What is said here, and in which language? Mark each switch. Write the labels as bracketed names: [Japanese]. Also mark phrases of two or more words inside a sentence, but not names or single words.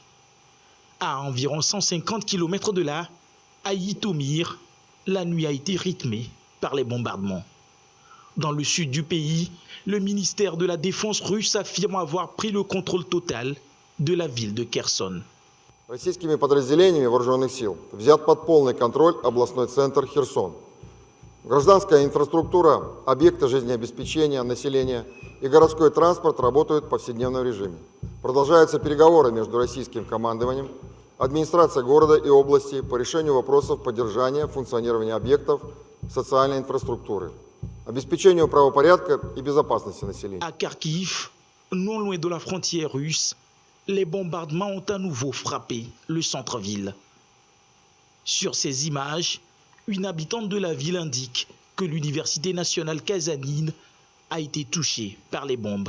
[French] À environ 150 km de là, à Yitomir, la nuit a été rythmée par les bombardements. Dans le sud du pays, le ministère de la Défense russe affirme avoir pris le contrôle total de la ville de Kherson. [Russian] Российскими подразделениями вооруженных сил взят под полный контроль областной центр Херсон. Гражданская инфраструктура, объекты жизнеобеспечения населения и городской транспорт работают в повседневном режиме. Продолжаются переговоры между российским командованием, администрацией города и области по решению вопросов поддержания функционирования объектов социальной инфраструктуры, обеспечению правопорядка и безопасности населения. [French] À Kharkiv, non loin de la frontière russe, les bombardements ont à nouveau frappé le centre-ville. Sur ces images, une habitante de la ville indique que l'université nationale kazanine a été touchée par les bombes.